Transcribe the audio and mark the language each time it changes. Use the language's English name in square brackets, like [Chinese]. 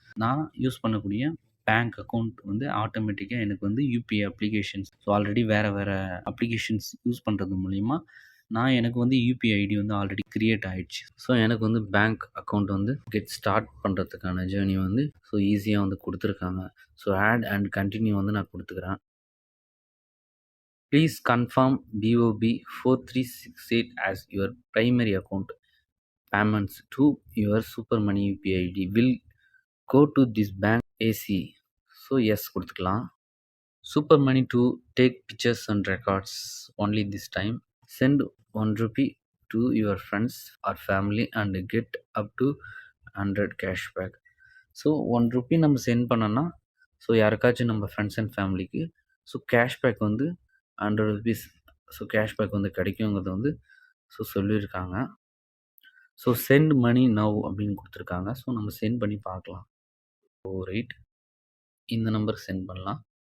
[Tamil] நான் யூஸ் பண்ணக்கூடிய bank account வந்து ஆட்டோமேட்டிக்கா எனக்கு வந்து யுபிஐ அப்ளிகேஷன்ஸ் ஆல்ரெடி வேற வேற அப்ளிகேஷன்ஸ் யூஸ் பண்றது மூலியமா எனக்கு வந்து யுபிஐ ஐடி வந்து ஆல்ரெடி கிரியேட் ஆயிடுச்சு. எனக்கு வந்து பேங்க் அக்கவுண்ட் வந்து கெட் ஸ்டார்ட் பண்றதுக்கான ஜர்னி வந்து ஈஸியா வந்து குடுத்துருக்காங்க. ஆட் அண்ட் கன்டின்யூ வந்து நான் குடுத்துக்கிறேன். [English] Please confirm BOB 4368 as your primary account. Payments to your Super Money UPI ID will go to this bank AC. [Tamil] Yes குடுத்துக்கலாம். [English] Super Money to take pictures and records only this time. Send 1 rupee to your friends or family and get up to 100 cashback. [Tamil] 1 rupee நம்ம send பண்ணோம்னா, யாருக்காச்சும் நம்ம friends and ஃபேமிலிக்கு cashback வந்து 100 rupees cashback வந்து கிடைக்குங்கிறத வந்து சொல்லியிருக்காங்க. Send மணி now அப்படின்னு குடுத்துருக்காங்க. நம்ம சென்ட் பண்ணி பார்க்கலாம். ரைட். இந்த நம்பருக்கு சென்ட் பண்ணலாம்.